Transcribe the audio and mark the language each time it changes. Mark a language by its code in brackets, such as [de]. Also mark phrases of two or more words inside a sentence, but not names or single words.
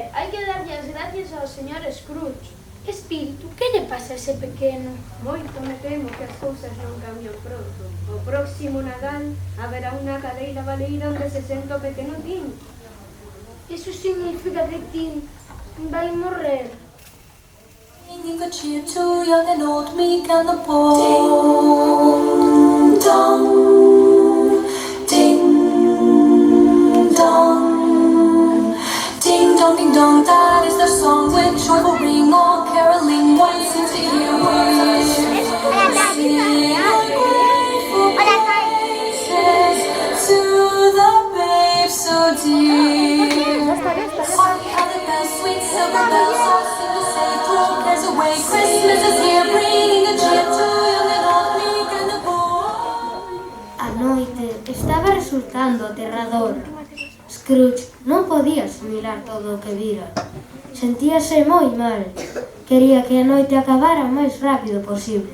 [gl] Hai que darlle as gracias ao señor Scrooge. Espírito, que lle pasa a ese pequeno? Moito me temo que as cousas non cambian pronto. O próximo Nadal haberá unha cadeira baleira onde se senta o pequeno Tim. Iso significa que ti vai morrer. [en] Singing good cheer to young and old, meek and the poor. Ding dong, ding dong, ding dong, ding dong. That is their song with joyful ring, all caroling. One seems to hear words. Sing grateful praises to the babe so dear. Hark how the bells, sweet silver bells, all seem to say, throw cares away. Christmas is here, bringing a cheer to young and old, meek and the poor. [gl] A noite estaba resultando aterradora. Scrooge non podía asimilar todo o que vira. Sentíase moi mal. Quería que a noite acabara o máis rápido posible.